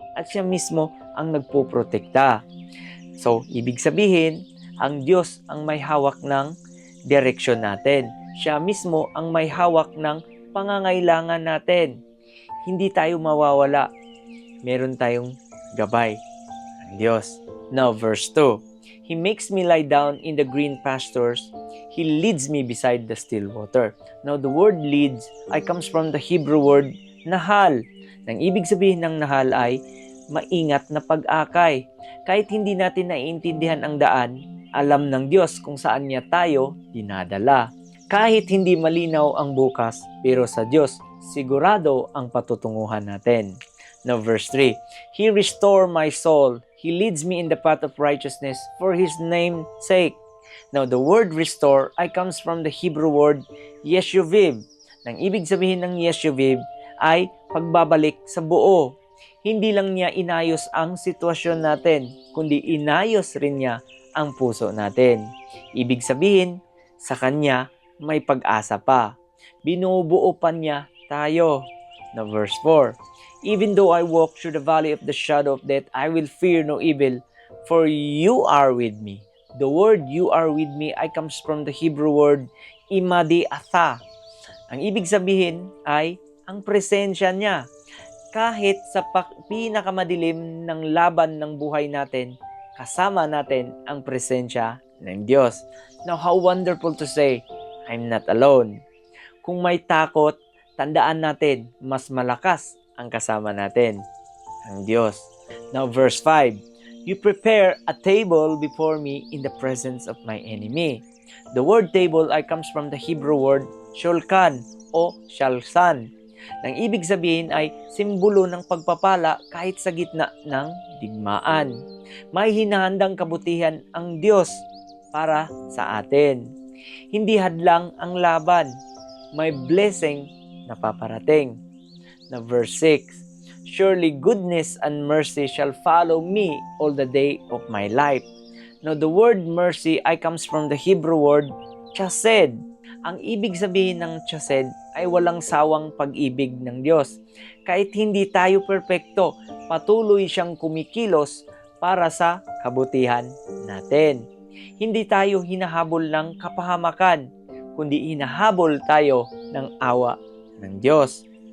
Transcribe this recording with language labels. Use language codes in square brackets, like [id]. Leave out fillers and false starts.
[tl] At siya mismo ang nagpoprotekta. So, ibig sabihin, ang Diyos ang may hawak ng direksyon natin. Siya mismo ang may hawak ng pangangailangan natin. Hindi tayo mawawala. Meron tayong gabay ng Diyos. [en] Now, verse 2. He makes me lie down in the green pastures. He leads me beside the still water. Now, the word leads ay comes from the Hebrew word nahal. [tl] Nang ibig sabihin ng nahal ay maingat na pag-akay. Kahit hindi natin naiintindihan ang daan, alam ng Diyos kung saan niya tayo dinadala. Kahit hindi malinaw ang bukas, pero sa Diyos, sigurado ang patutunguhan natin. [en] Now, verse 3. He restore my soul. He leads me in the path of righteousness for His name's sake. Now, the word restore ay comes from the Hebrew word yeshuviv. [tl] Nang ibig sabihin ng yeshuviv ay pagbabalik sa buo. Hindi lang niya inayos ang sitwasyon natin, kundi inayos rin niya ang puso natin. Ibig sabihin, sa Kanya may pag-asa pa. Binubuo pa niya tayo. [en] Now, verse 4. Even though I walk through the valley of the shadow of death, I will fear no evil, for you are with me. The word you are with me ay comes from the Hebrew word imadi atha. [tl] Ang ibig sabihin ay ang presensya niya. Kahit sa pinakamadilim ng laban ng buhay natin, kasama natin ang presensya ng Diyos. [en] Now, how wonderful to say, I'm not alone. [tl] Kung may takot, tandaan natin, mas malakas ang kasama natin, ang Diyos. [en] Now, verse 5. You prepare a table before me in the presence of my enemy. The word table ay comes from the Hebrew word shulkan o shalsan. [tl] Nang ibig sabihin ay simbolo ng pagpapala kahit sa gitna ng digmaan. May hinahandang kabutihan ang Diyos para sa atin. Hindi hadlang ang laban. May blessing na paparating. Na verse 6. [en] Surely goodness and mercy shall follow me all the day of my life. Now the word mercy ay comes from the Hebrew word chesed. [tl] Ang ibig sabihin ng chesed ay walang sawang pag-ibig ng Diyos. Kahit hindi tayo perpekto, patuloy siyang kumikilos para sa kabutihan natin. Hindi tayo hinahabol ng kapahamakan, kundi hinahabol tayo ng awa ng Diyos.